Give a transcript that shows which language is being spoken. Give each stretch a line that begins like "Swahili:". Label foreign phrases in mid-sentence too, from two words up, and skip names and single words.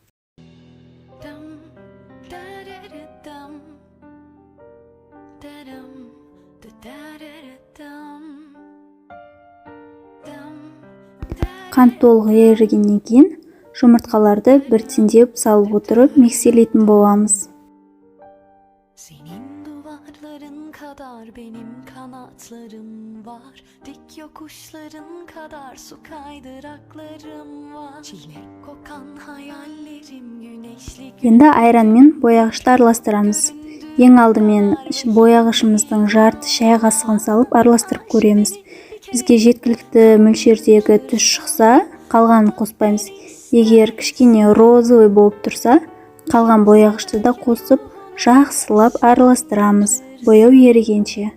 Kazakh: Қант толық ерігеннен кейін жұмыртқаларды біртіндеп салып отырып миксерлейтін боламыз.
Turkish: Senin duvarların kadar benim kanatlarım var. Dik yokuşların kadar su kaydıraklarım var. Çilek kokan hayallerim güneşli gün.
Kazakh: Енді айранмен бояғышты араластырамыз. Ең алдымен бояғышымыздың жарты шай қасығын салып араластырып көреміз. Бізге жеткілікті мөлшердегі түс шықса, қалғанын қоспаймыз. Егер кішкене розовый болып тұрса, қалған бояғышты да қосып, жақсылап араластырамыз, бояу ерігенше.